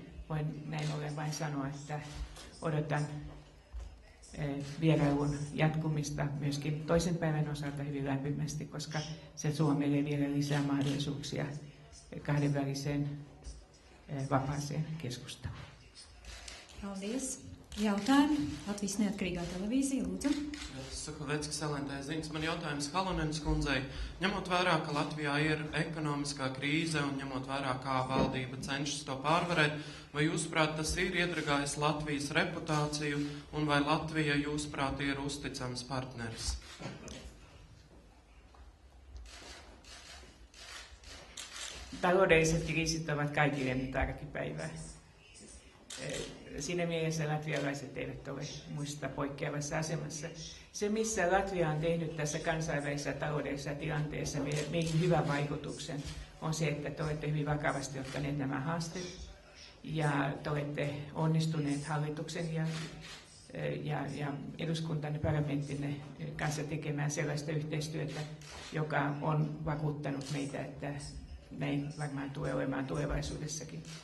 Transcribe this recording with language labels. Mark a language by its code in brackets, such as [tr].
[fi] voin näin ollen vain sanoa, että odotan vierailun jatkumista myöskin toisen päivän osalta hyvin lämpimästi, koska se tuo meille vielä lisää mahdollisuuksia kahdenväliseen vapaaseen keskusteluun. [lv] Paldies. Jautājumi. Latvijas neatkarīgā televīzija, lūdzu. Saku Vecka Selentē Ziņas. Man jautājums Halonenes kundzei. Ņemot vērā, ka Latvijā ir ekonomiskā krīze un ņemot vērā, kā valdība cenšas to pārvarēt, vai jūsuprāt tas ir iedragājis Latvijas reputāciju un vai Latvija jūsuprāt ir uzticams partneris? [fi] Taloudelliset kriisit ovat kaikille nyt arkipäivää. Siinä mielessä latvialaiset eivät ole muista poikkeavassa asemassa. Se, missä Latvia on tehnyt tässä kansainvälisessä taloudellisessa tilanteessa meihin hyvän vaikutuksen, on se, että te olette hyvin vakavasti ottaneet nämä haasteet ja te olette onnistuneet hallituksen ja eduskuntanne, parlamenttinne kanssa tekemään sellaista yhteistyötä, joka on vakuuttanut meitä, että näin varmaan tulee olemaan tulevaisuudessakin.